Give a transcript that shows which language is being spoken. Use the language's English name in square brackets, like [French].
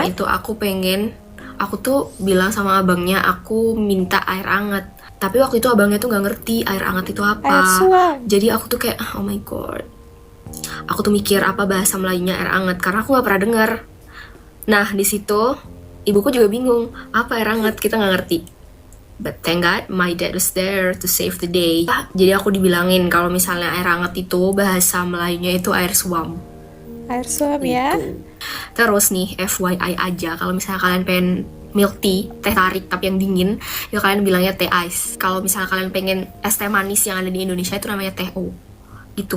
[Indonesian] Mama itu aku tuh bilang sama abangnya aku minta air hangat. Tapi waktu itu abangnya tuh nggak ngerti air hangat itu apa. Air suam. Jadi aku tuh kayak [English] oh my god. [Indonesian] Aku tuh mikir apa bahasa Melayunya air hangat karena aku nggak pernah dengar. Nah, di situ ibuku juga bingung apa air hangat, kita nggak ngerti. [English] But thank God my dad was there to save the day. [Indonesian] Jadi aku dibilangin kalau misalnya air hangat itu bahasa Melayunya itu air suam. Air suam ya. Gitu. Terus nih FYI aja, kalau misalnya kalian pengen milk tea, teh tarik tapi yang dingin, ya kalian bilangnya teh ice. Kalau misalnya kalian pengen es teh manis yang ada di Indonesia itu namanya teh o. Gitu.